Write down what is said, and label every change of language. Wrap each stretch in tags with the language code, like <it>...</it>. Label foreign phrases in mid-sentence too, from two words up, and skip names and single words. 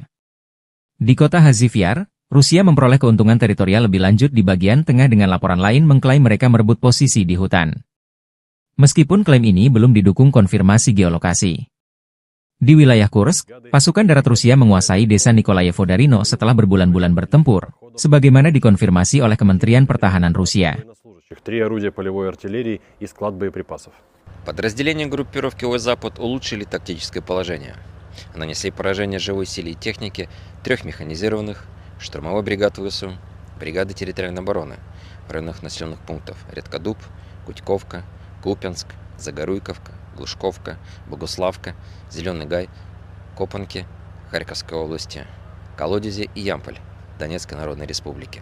<id>Di kota Hazivyar, Rusia memperoleh keuntungan teritorial lebih lanjut di bagian tengah dengan laporan lain mengklaim mereka merebut posisi di hutan. Meskipun klaim ini belum didukung konfirmasi geolokasi. Di wilayah Kursk, pasukan darat Rusia menguasai desa Nikolayevo-Darino setelah berbulan-bulan bertempur, sebagaimana dikonfirmasi oleh Kementerian Pertahanan Rusia.</id> <ru>Подразделения группировки Ой-Запад улучшили тактическое положение. Нанесли поражение живой силе и технике 3 механизированных, штурмовой бригад ВСУ, бригады территориальной обороны в районах населенных пунктов Редкодуб, Кутьковка, Купянск, Загоруйковка, Глушковка, Богуславка, Зеленый Гай, Копанки, Харьковской области, Колодезе и Ямполь Донецкой Народной Республики.</ru>